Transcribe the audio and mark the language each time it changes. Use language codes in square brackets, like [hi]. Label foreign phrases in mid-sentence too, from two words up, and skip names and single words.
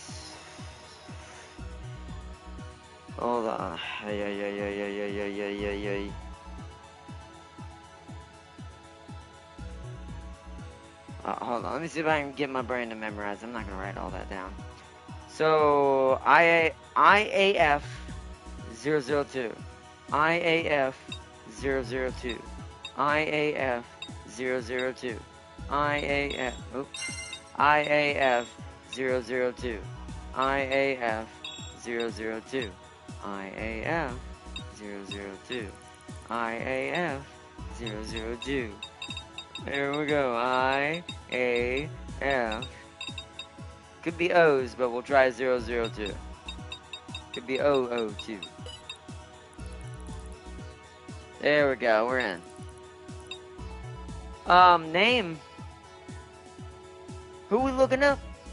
[en] Hold on. Hold on. Let me see if I can get my brain to memorize. I'm not going to write all that down. So, IAF 002. IAF 002. IAF 002. IAF, oops. IAF 002. IAF 002. IAF 002. IAF 002. There we go. IAF. Could be O's, but we'll try 002. Could be 002. There we go. We're in. Name. Who we looking up?